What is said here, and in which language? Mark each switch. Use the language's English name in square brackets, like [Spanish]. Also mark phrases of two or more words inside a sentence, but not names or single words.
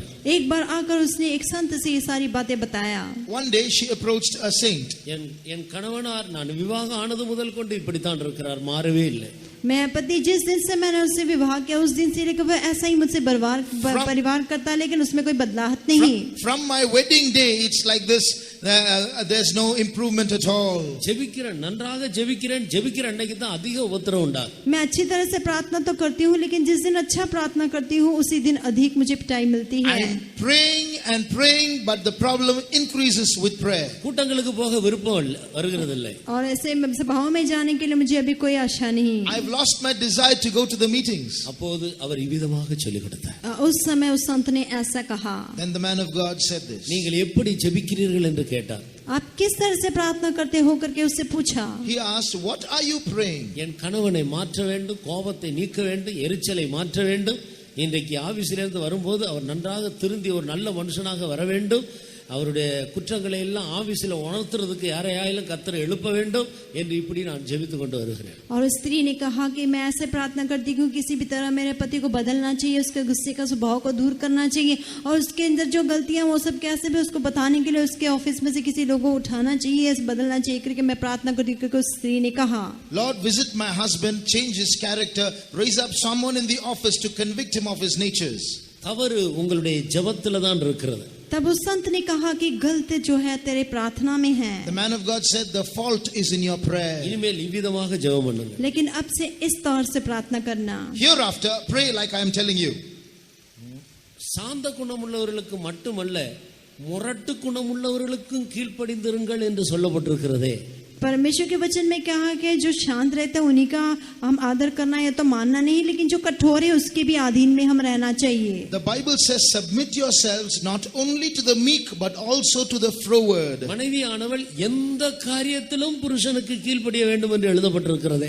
[Hindi] एक बार आकर उसने एक संत से ये सारी बातें बताया. [English] One day she approached a saint. [Tamil] என் கணவனார் நான் விவாகம் ஆனது முதல் கொண்டு இப்படித்தான் இருக்கிறார், மாறவே இல்லை. [Hindi] मैं पति जिस दिन से मैंने उससे विवाह किया उस दिन से लेकर वह ऐसा ही मुझसे परिवार करता, लेकिन उसमें कोई बदलाव नहीं. [English] From my wedding day it's like this. There's no improvement at all. [Tamil] ஜெபிக்கிறேன், நன்றாக ஜெபிக்கிறேன், ஜெபிக்கிற அன்னைக்கு தான் அதிக உபத்திரவம் உண்டாகும். [Hindi] मैं अच्छी तरह से प्रार्थना तो करती हूँ, लेकिन जिस दिन अच्छा प्रार्थना करती हूँ उसी दिन अधिक मुझे पिटाई मिलती है. [English] I'm praying and praying, but the problem increases with prayer. [Tamil] கூட்டங்களுக்கு போக விருப்பம் வருகிறது இல்லை. [Hindi] और ऐसे सभाओं में जाने के लिए मुझे अभी कोई आशा नहीं. [English] I've lost my desire to go to the meetings. [Tamil] அப்போது அவர் இவ்விதமாக சொல்லிக் கொடுத்தார். [Hindi] उस समय उस संत ने ऐसा कहा. [English] Then the man of God said this. [Tamil] நீங்கள் எப்படி ஜெபிக்கிறீர்கள் என்று கேட்டார். [Hindi] आप किस तरह से प्रार्थना करते हो करके उससे पूछा. [English] He asked, what are you praying? [Tamil] என் கணவனை மாற்ற வேண்டும், கோபத்தை நீக்க வேண்டும், எரிச்சலை மாற்ற வேண்டும். இன்றைக்கு ஆபீஸிலிருந்து வரும்போது அவர் நன்றாக திருந்தி ஒரு நல்ல மனுஷனாக வர வேண்டும். அவருடைய குற்றங்களை எல்லாம் ஆபீஸில் உணர்த்துறதுக்கு யாரையாயிலும் கர்த்தர் எழுப்ப வேண்டும் என்று இப்படி நான் ஜெபித்துக் கொண்டு வருகிறேன். [Hindi] और स्त्री ने कहा कि मैं ऐसे प्रार्थना करती हूँ किसी भी तरह मेरे पति को बदलना चाहिए, उसके गुस्से का स्वभाव को दूर करना चाहिए, और उसके अंदर जो गलतियां वो सब कैसे भी उसको बताने के लिए उसके ऑफिस में से किसी लोगों को उठाना चाहिए, बदलना चाहिए करके मैं प्रार्थना करती हूँ. क्योंकि उस स्त्री ने कहा, [English] Lord, visit my husband, change his character, raise up someone in the office to convict him of his natures. [Tamil] தவறு உங்களுடைய ஜெபத்தில் தான் இருக்கிறது. [Hindi] तब उस संत ने कहा कि गलत जो है तेरे प्रार्थना में है. [English] The man of God said, the fault is in your prayer. [Tamil] இனிமேல் இவ்விதமாக ஜெபம் பண்ணுங்க. [Hindi] लेकिन अब से इस तौर से प्रार्थना करना. [English] Hereafter, pray like I am telling you. [Tamil] சாந்த குணமுள்ளவர்களுக்கு மட்டுமல்ல, முரட்டு குணமுள்ளவர்களுக்கும் கீழ்ப்படிந்திருங்கள் என்று சொல்லப்பட்டிருக்கிறதே. [Hindi] परमेश्वर के वचन में क्या है कि जो शांत रहते हैं उन्हीं का हम आदर करना या तो मानना नहीं, लेकिन जो कठोर है उसके भी अधीन में हम रहना चाहिए. [English] The Bible says, submit yourselves not only to the meek but also to the froward. [Tamil] மனைவியானவள் எந்த காரியத்திலும் புருஷனுக்கு கீழ்ப்படிய வேண்டும் என்று எழுதப்பட்டிருக்கிறது.